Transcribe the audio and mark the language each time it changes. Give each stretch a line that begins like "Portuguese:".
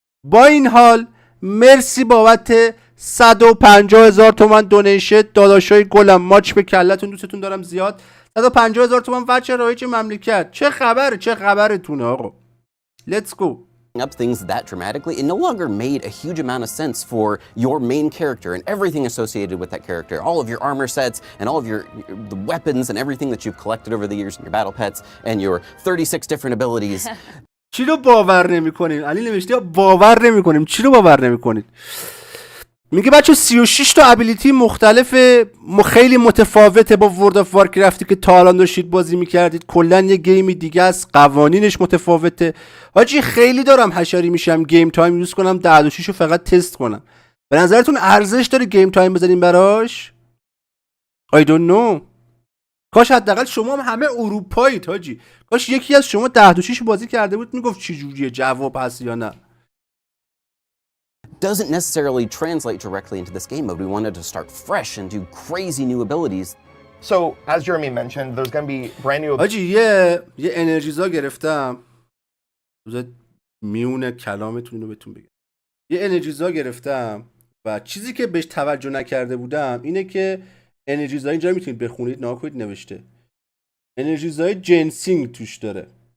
Persian: با این حال مرسی بابت 150,000 تومان دونیشن داداشای گلم، ماچ به کلتون، دوستتون دارم زیاد. 150,000 تومان وچه رایج مملکت. چه خبرتونه آقا؟
English: Let's go. up things that dramatically, it no longer made a huge amount of sense for your main character and everything associated with that character, all of your armor sets and all of the weapons and everything that you've collected over the years and your battle pets and your 36 different abilities.
Persian: چی رو باور نمی‌کنین؟ علی نوشته باور نمی‌کنیم. چی رو باور نمی‌کنید؟ میگه بچه 36 تا ابیلیتی مختلف خیلی متفاوته با ورد آف وارکرافتی که تا الان داشتید بازی میکردید. کلا یه گیمی دیگه است، قوانینش متفاوته. حاجی خیلی دارم حشری میشم گیم تایم یوز کنم 10 رو فقط تست کنم. به نظرتون ارزش داره گیم تایم بزنیم براش؟
English: I don't know.
Persian: کاش حداقل شما هم همه اروپایید حاجی. کاش یکی از شما 10 بازی کرده بود میگفت چه جوریه، جواب هست یا نه.
English: Doesn't necessarily translate directly into this game mode. We wanted to start fresh and do crazy new abilities. So, as Jeremy mentioned, there's going to be brand new...
Persian: حاجی یه انرژیزا گرفتم. میونه کلامتون رو بهتون بگم. یه انرژیزا گرفتم و چیزی که بهش توجه نکرده بودم اینه که انرژیزا اینجا میتونید بخونید، نگاه کنید نوشته. انرژیزای جنسینگ توش داره.